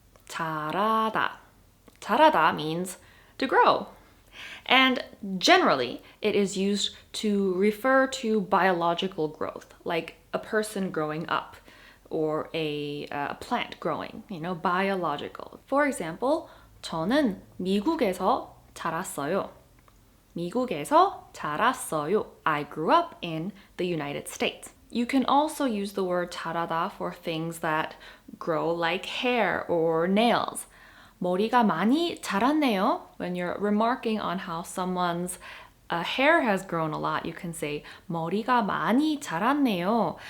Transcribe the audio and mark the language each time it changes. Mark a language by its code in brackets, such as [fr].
[ko] 잘하다. [en] 잘하다 means to grow. And generally, it is used to refer to biological growth, like a person growing up or a plant growing, biological. For example, [ko] 저는 미국에서 자랐어요. 미국에서 자랐어요. [en] I grew up in the United States. You can also use the word [ko] 자라다 [en] for things that grow like hair or nails. [ko] 머리가 많이 자랐네요. [en] When you're remarking on how someone's hair has grown a lot, you can say [ko] 머리가 많이 자랐네요.